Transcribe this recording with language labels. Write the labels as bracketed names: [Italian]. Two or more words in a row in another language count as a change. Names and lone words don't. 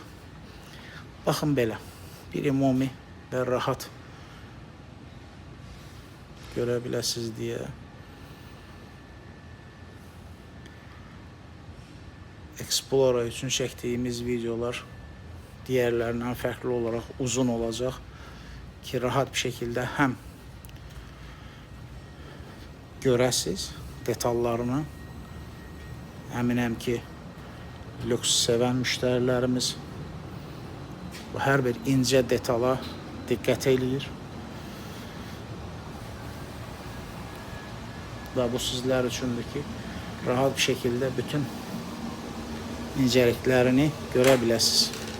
[Azerbaijani] Baxın belə, bir ümumi və rahat görə biləsiniz deyə Explora üçün çəkdiyimiz videolar [Turkish] diğerlerinden farklı olarak uzun olacak ki rahat bir şekilde hem [Azerbaijani] görəsiz detallarını. Əminəm ki, lüks sevən müştərilərimiz bu hər bir incə detala diqqət eləyir. Və bu sizlər üçündür ki, rahat [Turkish] bir şekilde bütün inceliklerini [Azerbaijani] görə biləsiniz.